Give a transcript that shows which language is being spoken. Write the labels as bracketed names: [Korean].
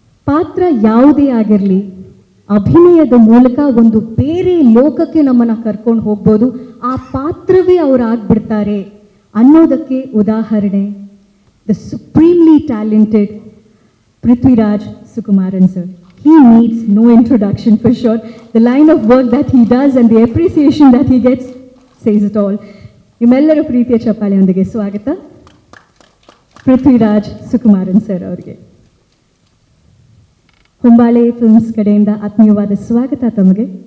[Kannada] ಪಾತ್ರ ಯಾವುದೇ ಆಗಿರಲಿ, ಅಭಿನಯದ ಮೂಲಕ ಒಂದು ಬೇರೆ ಲೋಕಕ್ಕೆ ನಮ್ಮನ್ನು ಕರ್ಕೊಂಡು ಹೋಗ್ಬೋದು, ಆ ಪಾತ್ರವೇ ಅವ್ರು ಆಗ್ಬಿಡ್ತಾರೆ ಅನ್ನೋದಕ್ಕೆ ಉದಾಹರಣೆ the supremely talented Prithviraj Sukumaran sir. [English] He needs no introduction for sure. The line of work that he does and the appreciation that he gets says it all. [Kannada] ನಿಮ್ಮೆಲ್ಲರ ಪ್ರೀತಿಯ ಚಪ್ಪಾಳೆಯೊಂದಿಗೆ ಸ್ವಾಗತ ಪೃಥ್ವಿರಾಜ್ ಸುಕುಮಾರನ್ ಸರ್ ಅವರಿಗೆ. ಹೊಂಬಾಳೆ ಫಿಲ್ಮ್ಸ್ ಕಡೆಯಿಂದ ಆತ್ಮೀಯವಾದ ಸ್ವಾಗತ ತಮಗೆ.